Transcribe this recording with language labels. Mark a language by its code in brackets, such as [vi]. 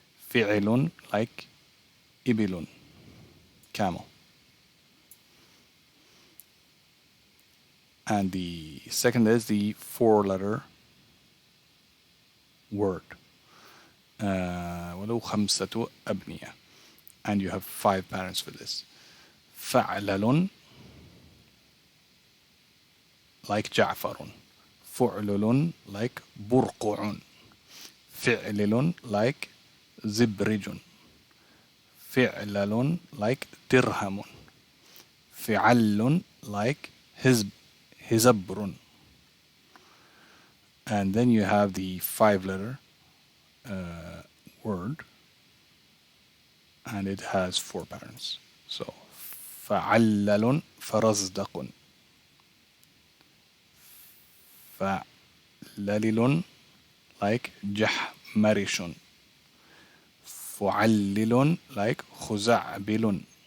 [ar] فعل, like إبل, camel. [en] And the second is the four-letter word. [ar] ولو خمسة أبنية. [en] And you have 5 patterns for this. [ar] فعلل, like جعفر. فعلل, like برقع. فعلل, like زبرج. فعلل, like درهم. فعل, like هزبر. [en] And then you have the 5-letter word, and it has 4 patterns. [ar] So فعلل فرزدق. فعلل, like جحمرش. فعلل, like خزعبل.